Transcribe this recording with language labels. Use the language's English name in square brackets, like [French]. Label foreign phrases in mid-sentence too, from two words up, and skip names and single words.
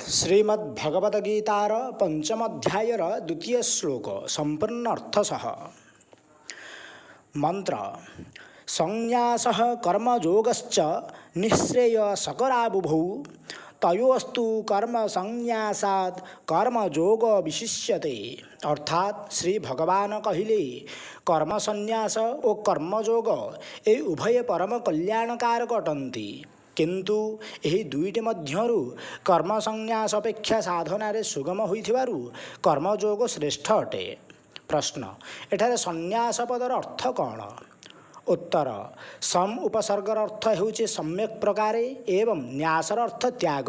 [Odia] ଶ୍ରୀମଦ୍ଭଗବଦ୍ଗୀତାର ପଞ୍ଚମ ଅଧ୍ୟାୟର ଦ୍ୱିତୀୟ ଶ୍ଳୋକ ସମ୍ପୂର୍ଣ୍ଣ ଅର୍ଥ ସହ ମନ୍ତ୍ର [Sanskrit] संन्यासः कर्मयोगश्च निःश्रेयसकराबुभौ तयोस्तु कर्म संन्यासात् कर्मयोग विशिष्यते। [Odia] ଅର୍ଥାତ ଶ୍ରୀ ଭଗବାନ କହିଲେ କର୍ମ ସଂନ୍ୟାସ ଔର କର୍ମଯୋଗ ଏ ଉଭୟ ପରମ କଲ୍ୟାଣକାରକ ଅଟନ୍ତି, କିନ୍ତୁ ଏହି ଦୁଇଟି ମଧ୍ୟରୁ କର୍ମ ସଂନ୍ୟାସ ଅପେକ୍ଷା ସାଧନାରେ ସୁଗମ ହୋଇଥିବାରୁ କର୍ମଯୋଗ ଶ୍ରେଷ୍ଠ ଅଟେ। ପ୍ରଶ୍ନ, ଏଠାରେ ସନ୍ନ୍ୟାସ ପଦର ଅର୍ଥ କ'ଣ? ଉତ୍ତର, ସମ୍ ଉପସର୍ଗର ଅର୍ଥ ହେଉଛି ସମ୍ୟକ୍ ପ୍ରକାରେ ଏବଂ ନ୍ୟାସର ଅର୍ଥ ତ୍ୟାଗ।